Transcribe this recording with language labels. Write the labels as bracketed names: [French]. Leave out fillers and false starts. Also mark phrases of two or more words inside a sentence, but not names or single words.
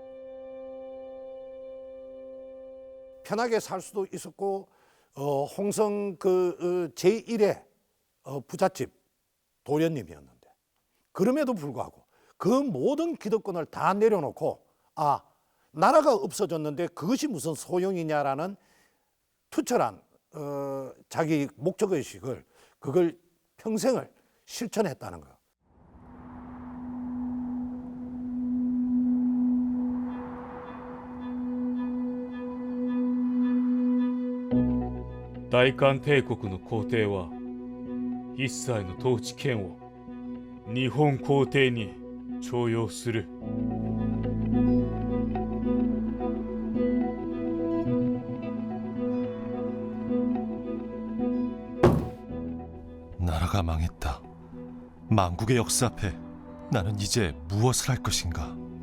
[Korean] 편하게 살 수도 있었고, 홍성 그 제1의 부잣집 도련님이었는데, 그럼에도 불구하고 그 모든 기득권을 다 내려놓고 나라가 없어졌는데 그것이 무슨 소용이냐라는 투철한 자기 목적의식을, 그걸 평생을 실천했다는 거예요. [Japanese] 大韓帝国の皇帝は一切の統治権を日本皇帝に徴用する。 [Korean] 나라가 망했다. 망국의 역사 앞에 나는 이제 무엇을 할 것인가?